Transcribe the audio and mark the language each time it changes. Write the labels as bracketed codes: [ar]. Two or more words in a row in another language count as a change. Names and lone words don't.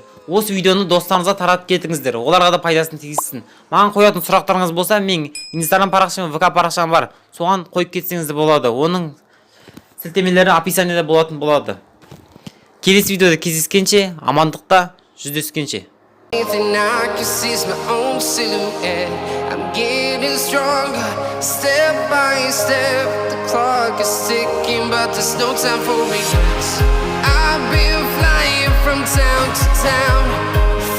[kk] Осы видеоны достарыңызға таратып кетіңіздер. Оларға да пайдасын тигізсін. Маған қоятын сұрақтарыңыз болса, мен Instagram парақшам, ВК парақшам бар. Соған қойып кетсеңіз де болады. Оның сілтемелері описаниеда болатын болады. Келесі видеода кездескенше, амандықта жүздескенше. [en] I'm getting stronger, step by step. The clock is ticking, but there's no time for me. I've been flying from town to town.